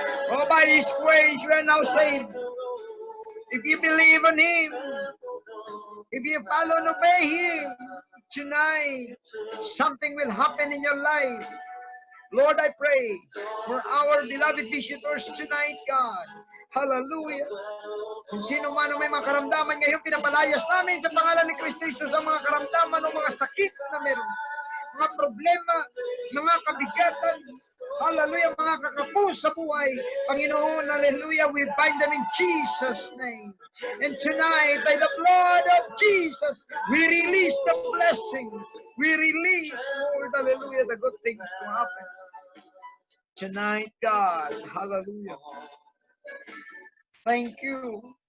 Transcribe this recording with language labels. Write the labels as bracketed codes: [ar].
[en] Oh, by His grace, you are now saved. If you believe on Him, if you follow and obey Him, tonight, something will happen in your life. Lord, I pray for our beloved visitors tonight, God. Hallelujah. [tl] Kung sino man ang may mga karamdaman ngayon, pinapalayas namin sa pangalan ni Kristo Jesus ang mga karamdaman o mga sakit na meron. Mga problema, mga kabigatan, hallelujah, mga kakapos sa buhay. [en] Panginoon, hallelujah, we bind them in Jesus' name. And tonight, by the blood of Jesus, we release the blessings. We release, Lord, hallelujah, the good things to happen. Tonight, God, hallelujah. Thank you.